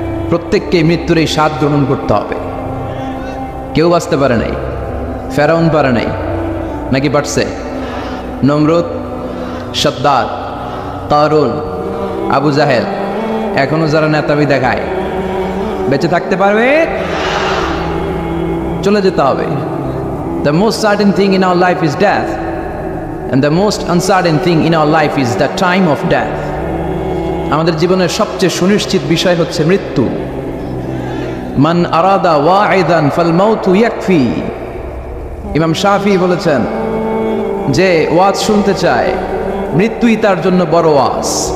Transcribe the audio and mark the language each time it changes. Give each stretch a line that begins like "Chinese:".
Bangla: প্রত্যেককে মৃত্যুর এই স্বাদ গ্রহণ করতে হবে। কেউ বাঁচতে পারে নাই, ফেরাউন পারে নাই, নাকি পারছে? নমরুদ, সাদ্দাদ, কারুন, আবু জাহেল, এখনো যারা নেতাবি দেখায়, বেঁচে থাকতে পারবে? চলে যেতে হবে।
English: The most certain thing in our life is death, and the most uncertain thing in our life is the time of death.
Bangla: আমাদের জীবনের সবচেয়ে সুনিশ্চিত বিষয় হচ্ছে মৃত্যু।
Arabic: মান আরাদা ওয়াইদান ফাল মাউতু ইয়াকফি।
Bangla: ইমাম শাফি বলেছেন যে ওয়াজ শুনতে চায় মৃত্যুই তার জন্য বড় ওয়াজ।